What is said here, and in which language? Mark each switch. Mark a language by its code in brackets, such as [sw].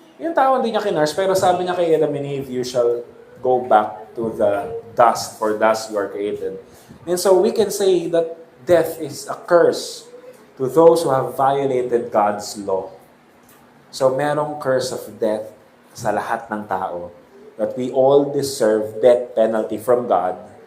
[tl] Yung tao hindi niya kinurse, pero sabi niya kay [en] Adam and Eve, you shall go back to the dust, for dust you are created. And so we can say that death is a curse to those who have violated God's law. [tl] So merong [en] curse of death [tl] sa lahat ng tao. [en] That we all deserve death penalty from God.